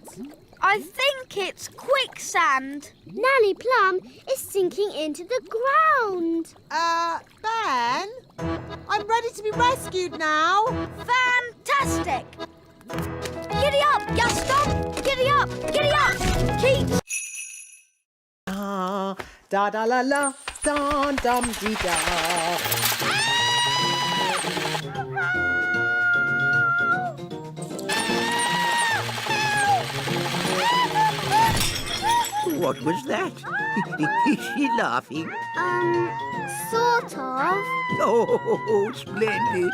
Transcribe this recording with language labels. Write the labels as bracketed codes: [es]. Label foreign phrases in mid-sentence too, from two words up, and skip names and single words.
[en] I think it's quicksand. Nanny Plum is sinking into the ground. Ben? I'm ready to be rescued now. Fantastic! Giddy up, Gaston! Giddy up! Giddy up! Keep... Ah, da da la la, dum dum dee da. What was that? Is she laughing? Sort of. Oh, splendid.